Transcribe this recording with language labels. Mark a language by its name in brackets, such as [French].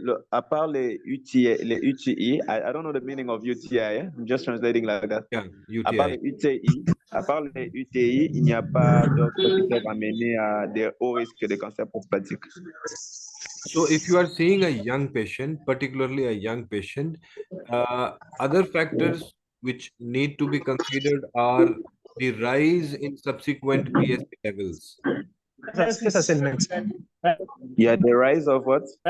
[French] À part les [English] UTI, I don't know the meaning of UTI. I'm just translating like that. Yeah, [French] À part [English] UTI. [French] les UTI, il n'y a pas d'autres qui peuvent amener à des hauts risques de cancer prostatique. [English] So if you are seeing a young patient, particularly a young patient, other factors which need to be considered are the rise in subsequent PSA levels. Yeah, the rise of what?